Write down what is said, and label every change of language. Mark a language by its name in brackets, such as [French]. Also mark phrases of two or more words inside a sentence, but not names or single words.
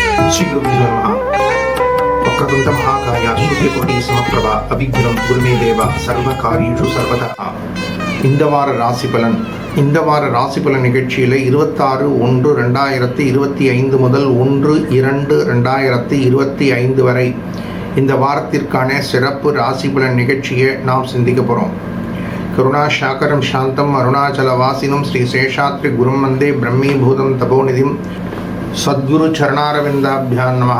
[Sanskrit] श्री गुरुभ्यो नमः। वक्रतुंड महाकाय सूर्यकोटि समप्रभा अभिज्ञं गुरुमे देवा सर्वकार्येषु सर्वदा। [Tamil] இந்த வார ராசி பலன் நிகழ்ச்சியில் 26/1/2025 முதல் 1/2/2025 வரை இந்த வாரத்திற்கான சிறப்பு ராசி பலன் நிகழ்ச்சியை நாம் சிந்திக்க போகிறோம். [Sanskrit] करुणा सागरम् शान्तम् अरुणाचल वासिनम् श्री शेषाद्रि गुरुम् वन्दे ब्रह्मीभूतम् तपोनिधिम् सद्गुरु चरणारविन्दाभ्याम् नमः.